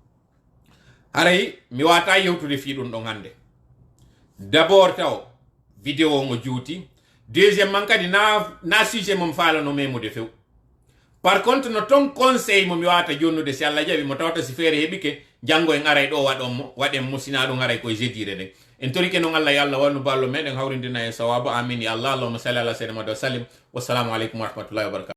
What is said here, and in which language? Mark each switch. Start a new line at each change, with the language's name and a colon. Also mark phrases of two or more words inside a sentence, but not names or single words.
Fula: haray mi wata yewtude fi ɗum ɗon hande d'abord taw vidéo o juuti deuxièmement kadi na sujet mom falano memude few
French: par contre
Fula: no ton conseil mo mi wata jonnude si Allah jaɓi mo tawata si feere heɓike janngo en aray ɗo waɗen musina ɗum aray koye jeedire nden en torike noon Allah yo Allah wannu ballo meɗen hawrindina e sawabu amin ya Allah
Arabic: اللهم صل على سيدنا محمد وسلم والسلام عليكم ورحمة الله وبركاته